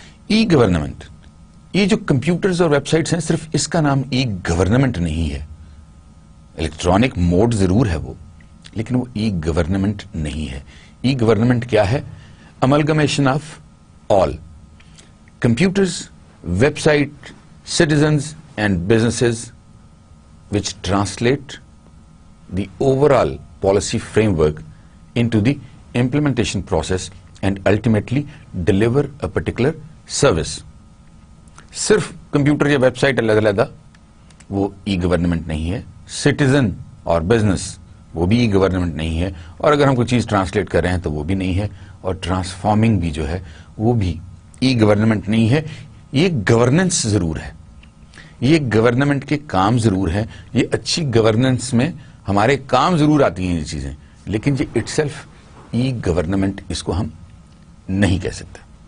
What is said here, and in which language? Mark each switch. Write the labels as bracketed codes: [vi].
[en] e government [ur] یہ جو computers اور ویب سائٹس ہیں صرف اس کا نام ای گورنمنٹ نہیں ہے. الیکٹرانک موڈ ضرور ہے وہ, لیکن وہ ای گورنمنٹ نہیں ہے. [en] e government [ur] کیا ہے؟ [en] Amalgamation of all computers, website, citizens and businesses which translate the overall policy framework into the implementation process and ultimately deliver a particular service. [ur] صرف کمپیوٹر یا ویب سائٹ علیحدہ علیحدہ وہ ای گورنمنٹ نہیں ہے. سٹیزن اور بزنس وہ بھی ای گورنمنٹ نہیں ہے, اور اگر ہم کوئی چیز ٹرانسلیٹ کر رہے ہیں تو وہ بھی نہیں ہے, اور ٹرانسفارمنگ بھی جو ہے وہ بھی ای گورنمنٹ نہیں ہے. یہ گورننس ضرور ہے, یہ گورنمنٹ کے کام ضرور ہیں, یہ اچھی گورننس میں ہمارے کام ضرور آتی ہیں یہ چیزیں, لیکن یہ اٹ سیلف ای گورنمنٹ اس کو ہم نہیں کہہ سکتے.